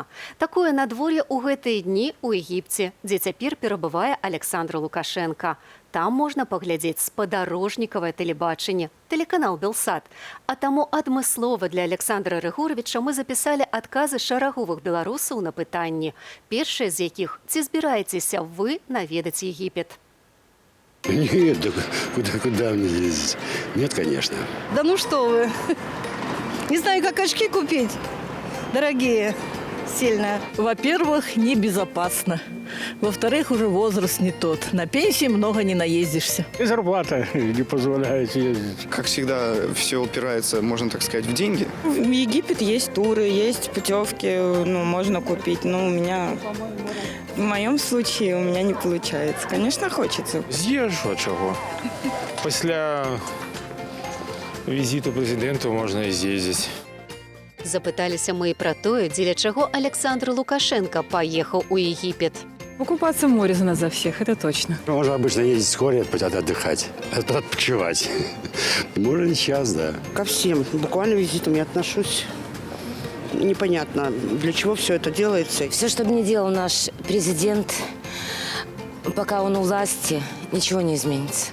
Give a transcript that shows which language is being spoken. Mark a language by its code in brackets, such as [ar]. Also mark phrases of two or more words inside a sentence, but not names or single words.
[be] Такое надвор'е ў гэтыя дні ў Егіпце, дзе цяпер перабывае Александр Лукашенка. Там можна паглядзець спадарожнікавае тэлебачанне, тэлеканал Белсат. А таму адмыслова для Александра Рыгоровича мы запісалі адказы шараговых беларусаў на пытанні. Першае з якіх: ці збіраецеся вы наведаць Егіпет? [ru] Нет, куда мне ездить? Нет, конечно. Да ну что вы. Не знаю, как очки купить. Дорогие, сильно. Во-первых, небезопасно. Во-вторых, уже возраст не тот. На пенсии много не наездишься. И зарплата не позволяет ездить. Как всегда, все упирается, можно так сказать, в деньги. В Египет есть туры, есть путевки, можно купить. Но у меня, в моем случае, у меня не получается. Конечно, хочется. [uk] З'їжджу, а чого? Після візиту президенту можна і з'їздити. [be] Запыталіся мы і пра тое, дзеля чаго Александр Лукашенко паехаў у Егіпет. [ru] Купаться в море за нас за всех, это точно. Можно обычно ездить с горя, отдыхать, отпочивать. Можно сейчас, да. Ко всем буквально визитам я отношусь. Непонятно, для чего все это делается. Все, что бы ни делал наш президент, пока он у власти, ничего не изменится.